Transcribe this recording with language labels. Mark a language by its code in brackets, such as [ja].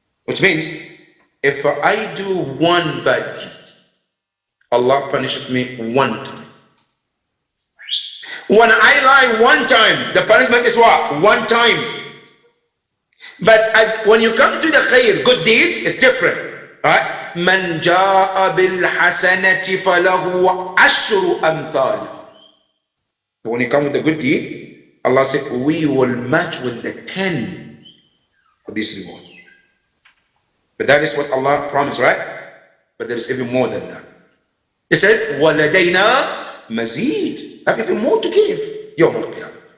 [en] Which means, if I do one bad deed, Allah punishes me one time. When I lie one time, the punishment is what? One time. But when you come to the khair, good deeds, it's different. Right? [ar] من جاء بالحسنة فله عشر أمثالها. [en] When you come with the good deed, Allah said, we will match with the 10 of this reward. But that is what Allah promised, right? But there is even more than that. It says, [ar] وَلَدَيْنَا مَزِيد. [en] I have even more to give. [ar] يوم القيامة.